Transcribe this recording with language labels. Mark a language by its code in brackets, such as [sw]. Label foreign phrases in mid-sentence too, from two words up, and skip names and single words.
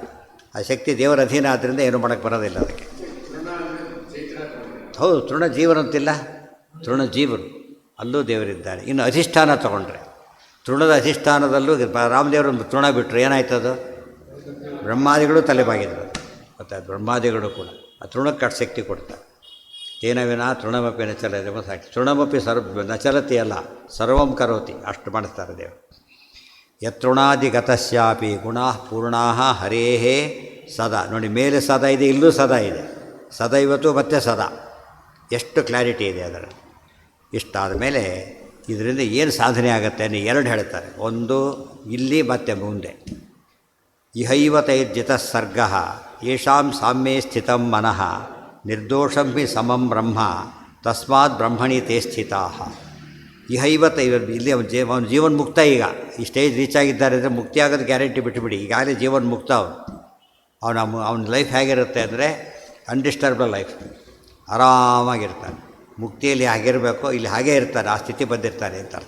[kn] ಆ ಶಕ್ತಿ ದೇವರ ಅಧೀನ ಆದ್ದರಿಂದ ಏನು ಮಾಡೋಕ್ಕೆ ಬರೋದಿಲ್ಲ ಅದಕ್ಕೆ. ಹೌದು, ತೃಣಜೀವನಂತಿಲ್ಲ, ತೃಣಜೀವರು ಅಲ್ಲೂ ದೇವರಿದ್ದಾರೆ. ಇನ್ನು ಅಧಿಷ್ಠಾನ ತಗೊಂಡ್ರೆ, ತೃಣದ ಅಧಿಷ್ಠಾನದಲ್ಲೂ ರಾಮದೇವರೊಂದು ತೃಣ ಬಿಟ್ಟರು ಏನಾಯ್ತದು, ಬ್ರಹ್ಮಾದಿಗಳು ತಲೆಬಾಗಿದ್ರು. ಗೊತ್ತಾಯ್ತು? ಬ್ರಹ್ಮಾದಿಗಳು ಕೂಡ ಆ ತೃಣಕ್ಕೆ ಅಷ್ಟು ಶಕ್ತಿ ಕೊಡ್ತಾರೆ. [sa] ತೇನ ವಿನಾ ತೃಣಮಪಿ ನಚಲತೆ ಸಾಕಿ. ತೃಣಮಪಿ ನಚಲತಿ ಅಲ್ಲ, ಸರ್ವಂ ಕರೋತಿ, [kn] ಅಷ್ಟು ಮಾಡಿಸ್ತಾರೆ ದೇವರು. [sa] ಯತೃಣಾದಿಗತಶ್ಯಾಪಿ ಗುಣಾ ಪೂರ್ಣಾ ಹರೇಹೇ ಸದಾ. [kn] ನೋಡಿ, ಮೇಲೆ ಸದಾ ಇದೆ, ಇಲ್ಲೂ ಸದಾ ಇದೆ. ಸದೈವತ್ತು ಮತ್ತು ಸದಾ, ಎಷ್ಟು ಕ್ಲಾರಿಟಿ ಇದೆ ಅದರಲ್ಲಿ. ಇಷ್ಟಾದ ಮೇಲೆ ಇದರಿಂದ ಏನು ಸಾಧನೆ ಆಗುತ್ತೆ ಅನ್ನೋ ಎರಡು ಹೇಳ್ತಾರೆ. ಒಂದು ಇಲ್ಲಿ ಮತ್ತು ಮುಂದೆ. [sa] ಇಹೈವತೈರ್ಜಿತ ಸರ್ಗ ಯೇಷಾಂ ಸಾಮ್ಯೇ ಸ್ಥಿತಂ ಮನಃ ನಿರ್ದೋಷಂ ಹಿ ಸಮಂ ಬ್ರಹ್ಮ ತಸ್ಮಾತ್ ಬ್ರಹ್ಮಣಿ ತೇ ಸ್ಥಿತಾ. [kn] ಇಹೈವತ ಇಲ್ಲಿ ಅವನು ಜೀವನ್ಮುಕ್ತ. ಈಗ ಈ [en] stage reach [kn] ಆಗಿದ್ದಾರೆ ಅಂದರೆ ಮುಕ್ತಿ ಆಗೋದು ಗ್ಯಾರಂಟಿ ಬಿಟ್ಟುಬಿಡಿ. ಈಗಾಗಲೇ ಜೀವನ್ಮುಕ್ತ ಅವನ ಲೈಫ್ ಹೇಗಿರುತ್ತೆ ಅಂದರೆ [en] undisturbable life, [kn] ಆರಾಮಾಗಿರ್ತಾನೆ. ಮುಕ್ತಿಯಲ್ಲಿ ಹಾಗಿರಬೇಕು, ಇಲ್ಲಿ ಹಾಗೇ ಇರ್ತಾನೆ, ಆ ಸ್ಥಿತಿ ಬಂದಿರ್ತಾನೆ ಅಂತ ಅರ್ಥ.